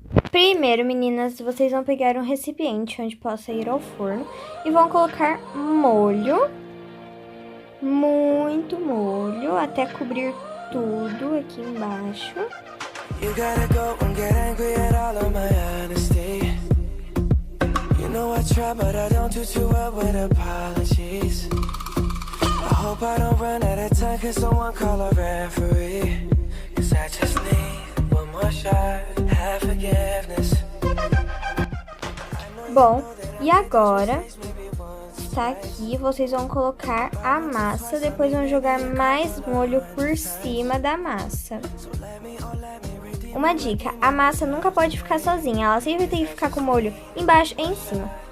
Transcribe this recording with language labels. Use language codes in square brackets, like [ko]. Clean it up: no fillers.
[pt] Primeiro, meninas, vocês vão pegar um recipiente onde possa ir ao forno e vão colocar molho, muito molho, até cobrir tudo aqui embaixo. [en] You gotta go and get angry at all of my honesty. You know I try, but I don't do too well with apologies. I hope I don't run out of time, cause someone call a referee. Cause I just need one more shot, have forgiveness. [pt] Bom, e agora está aqui, vocês vão colocar a massa, depois vão jogar mais molho por cima da massa. Uma dica, a massa nunca pode ficar sozinha, ela sempre tem que ficar com o molho embaixo e em cima.